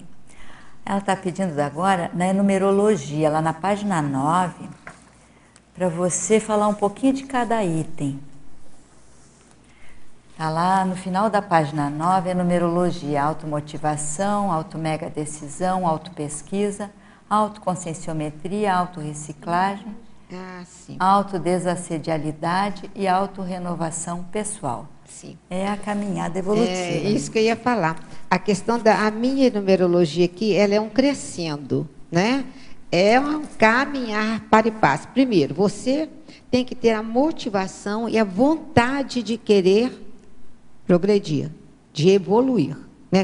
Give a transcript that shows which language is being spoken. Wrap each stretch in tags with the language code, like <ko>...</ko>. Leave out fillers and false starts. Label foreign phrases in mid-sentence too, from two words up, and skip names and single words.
<pt>Ela está pedindo agora, na numerologia, lá na página 9, para você falar um pouquinho de cada item. Está lá no final da página 9, a numerologia, automotivação, automega decisão, autopesquisa, autoconscienciometria, autorreciclagem, autodesassedialidade e autorrenovação pessoal. Sim. É a caminhada evolutiva. É isso que eu ia falar. A questão a minha numerologia aqui, ela é um crescendo, né? É um caminhar para e passo. Primeiro, você tem que ter a motivação e a vontade de querer progredir, de evoluir, né?</pt>